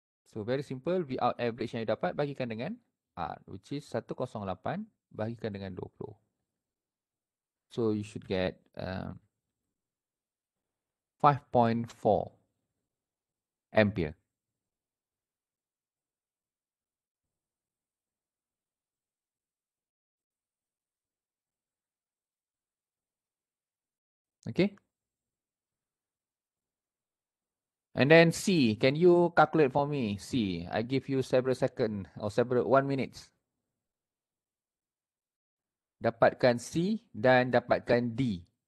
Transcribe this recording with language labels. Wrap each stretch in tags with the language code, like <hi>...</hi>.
<en>So very simple, V out average</en> <ms>yang you dapat bagikan dengan</ms> <en>R, which is 108 bagikan dengan 20. So you should get 5.4 ampere. Okay. And then C, can you calculate for me? C, I give you several seconds or several 1 minutes.</en> <ms>Dapatkan C dan dapatkan D.</ms>